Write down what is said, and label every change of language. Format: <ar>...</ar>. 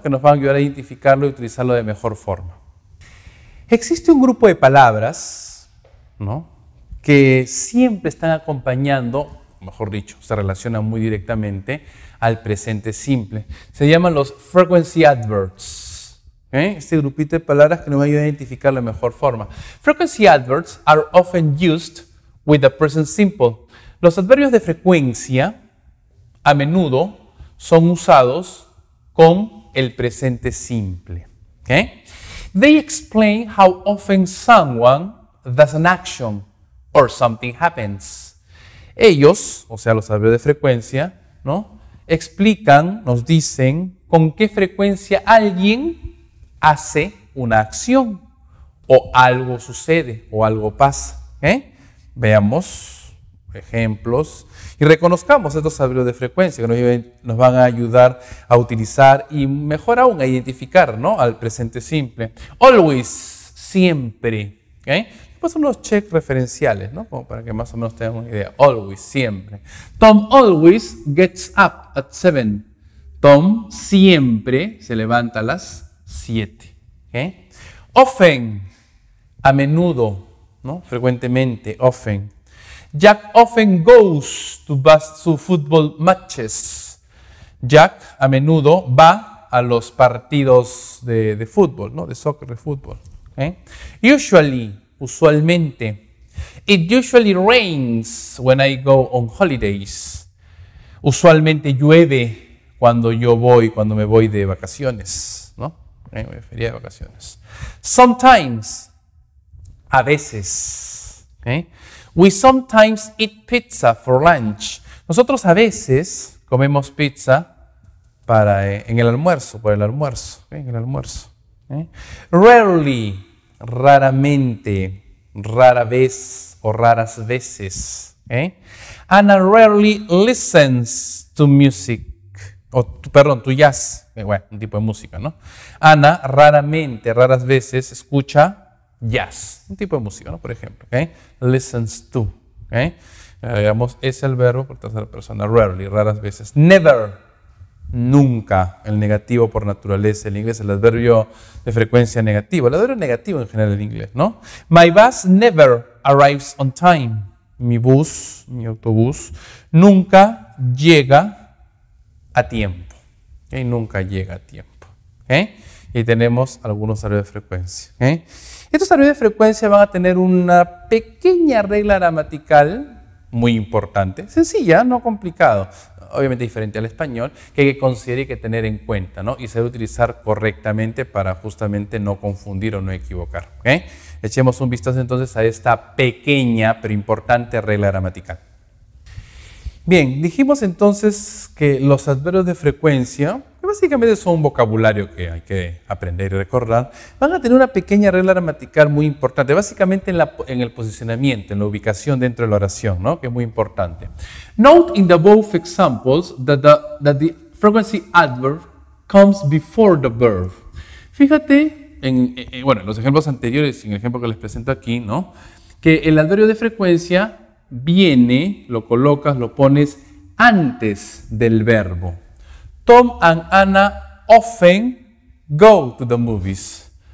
<es>Que nos van a ayudar a identificarlo y utilizarlo de mejor forma. Existe un grupo de palabras, ¿no? Que siempre están acompañando, mejor dicho, se relacionan muy directamente al presente simple. Se llaman los</es> <en>frequency adverbs.</en> <es>Este grupito de palabras que nos va a ayudar a identificar la mejor forma.</es> <en>Frequency adverbs are often used with the present simple.</en> <es>Los adverbios de frecuencia a menudo son usados con el presente simple.</es> <en>They explain how often someone does an action or something happens.</en> <es>Ellos, o sea, los adverbios de frecuencia, ¿no?, explican, nos dicen con qué frecuencia alguien hace una acción o algo sucede o algo pasa. Veamos ejemplos y reconozcamos estos adverbios de frecuencia que nos van a ayudar a utilizar y mejor aún a identificar, ¿no?, al presente simple. Always, siempre. Pues son los checks referenciales, ¿no?, como para que más o menos tengan una idea.</es> <en>Always, siempre. Tom always gets up at 7.</en> <es>Tom siempre se levanta a las 7. Often, a menudo, ¿no?, frecuentemente, often.</es> <en>Jack often goes to football matches.</en> <es>Jack a menudo va a los partidos de fútbol, ¿no?, de soccer, de fútbol.</es> <en>Usually, usualmente. It usually rains when I go on holidays.</en> <es>Usualmente llueve cuando me voy de vacaciones, ¿no? Me refería de vacaciones. Sometimes, a veces.</es> <en>We sometimes eat pizza for lunch.</en> <es>Nosotros a veces comemos pizza en el almuerzo, por el almuerzo. En el almuerzo. Rarely, raramente, rara vez o raras veces.</es> <en>Anna rarely listens to music. To jazz.</en> <es>Bueno, un tipo de música, ¿no? Ana raramente, raras veces escucha jazz, un tipo de música, ¿no? Por ejemplo, listens to. Digamos, es el verbo por tercera persona. Rarely, raras veces. Never, nunca, el negativo por naturaleza. En inglés el adverbio de frecuencia negativo. El adverbio negativo en general en inglés, ¿no?</es> <en>My bus never arrives on time.</en> <es>Mi bus, mi autobús, nunca llega a tiempo. Nunca llega a tiempo. Y tenemos algunos adverbios de frecuencia. Estos adverbios de frecuencia van a tener una pequeña regla gramatical muy importante, sencilla, no complicado, obviamente diferente al español, que hay que considerar y que tener en cuenta, ¿no?, y saber utilizar correctamente para justamente no confundir o no equivocar. Echemos un vistazo entonces a esta pequeña pero importante regla gramatical. Bien, dijimos entonces que los adverbios de frecuencia, que básicamente son un vocabulario que hay que aprender y recordar, van a tener una pequeña regla gramatical muy importante, básicamente en el posicionamiento, en la ubicación dentro de la oración, ¿no?, que es muy importante.</es> <en>Note in the above examples that the frequency adverb comes before the verb.</en> <es>Fíjate en los ejemplos anteriores y en el ejemplo que les presento aquí, ¿no?, que el adverbio de frecuencia viene, lo colocas, lo pones antes del verbo.</es> <en>Tom and Anna often go to the movies.</en>